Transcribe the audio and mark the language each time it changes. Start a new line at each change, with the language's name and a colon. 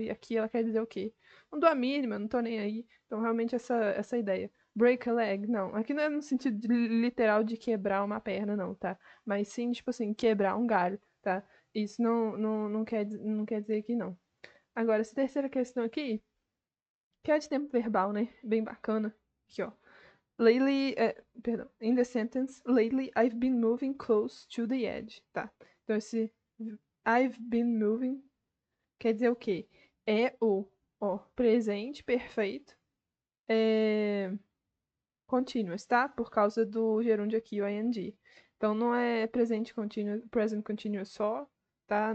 Portuguese: E aqui ela quer dizer o quê? Não dou a mínima, não tô nem aí. Então, realmente, essa ideia.
English: Break a leg,
Portuguese: não. Aqui não é no sentido literal de quebrar uma perna, não, tá? Mas sim, tipo assim, quebrar um galho, tá? Isso não quer dizer que não. Agora, essa terceira questão aqui, que é de tempo verbal, né? Bem bacana. Aqui, ó.
English: Lately, perdão, in the sentence, lately I've been moving close to the edge, tá?
Portuguese: Então esse
English: I've been moving
Portuguese: quer dizer o quê? É o, ó, presente perfeito, é, continuous, tá? Por causa do gerúndio aqui, o ing. Então não é presente continuous,
English: present continuous
Portuguese: só, tá?